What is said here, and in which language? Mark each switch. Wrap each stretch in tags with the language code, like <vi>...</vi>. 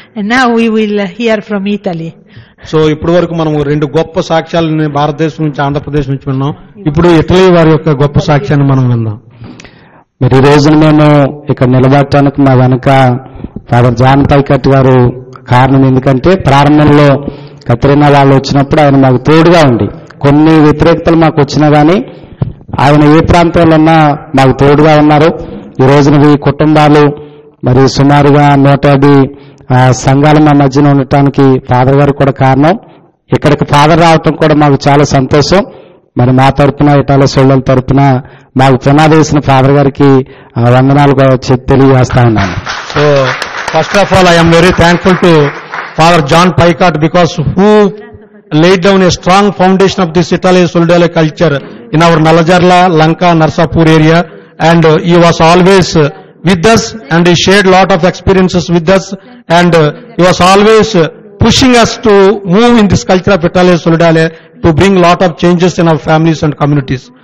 <en>And now we will hear from Italy.</en> <te>So ఇప్పటి వరకు మనం 2 గొప్ప సాక్ష్యాలను భారతదేశం నుంచి ఆంధ్రప్రదేశ్ నుంచి విన్నాం. ఇప్పుడు ఇటలీ వారి యొక్క గొప్ప సాక్ష్యాన్ని మనం విందాం. మరి ఈ రోజున మేము ఇక్కడ నిలబడటానికి మా వెనక ఫాదర్ జాన్ పైకట్ గారు కారణం. ఎందుకంటే ప్రారంభంలో కత్రీనా వాళ్ళు వచ్చినప్పుడు ఆయన మాకు తోడుగా ఉండి కొన్ని వ్యతిరేకతలు మాకు వచ్చినా కానీ ఆయన ఏ ప్రాంతంలో ఉన్నా మాకు తోడుగా ఉన్నారు. ఈ రోజున ఈ కుటుంబాలు మరి సుమారుగా 150 సంఘాలు మా మధ్యన ఉండటానికి ఫాదర్ గారు కూడా కారణం. ఇక్కడికి ఫాదర్ రావటం కూడా మాకు చాలా సంతోషం. మరి మా తరపున ఇటాల సోళ్ళ తరపున మాకు పునాది వేసిన ఫాదర్ గారికి వందనాలు తెలియజేస్తా ఉన్నాను.</te> <en>So first of all I'm very thankful to father John Paikat because who laid down a strong foundation of this Italian Solidale culture in our Nalajarla, Lanka, Narsapur area, and he was always with us, and he shared lot of experiences with us, and he was always pushing us to move in this culture of Italia Solidale to bring lot of changes in our families and communities.</en>